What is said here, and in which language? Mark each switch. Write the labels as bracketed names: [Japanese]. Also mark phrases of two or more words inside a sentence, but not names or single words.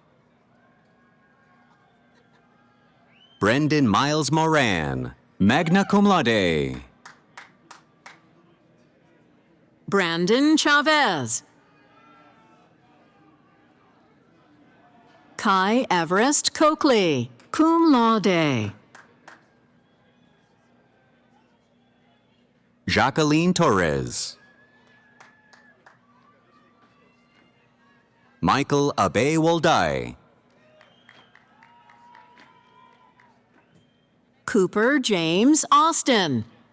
[English] Brendan Miles Moran, [Latin] magna cum laude. [English] Brandon Chavez. Kai Everest Coakley, [Latin] cum laude. [English] Jacqueline Torres. Michael Abe Woldai. Cooper James Austin.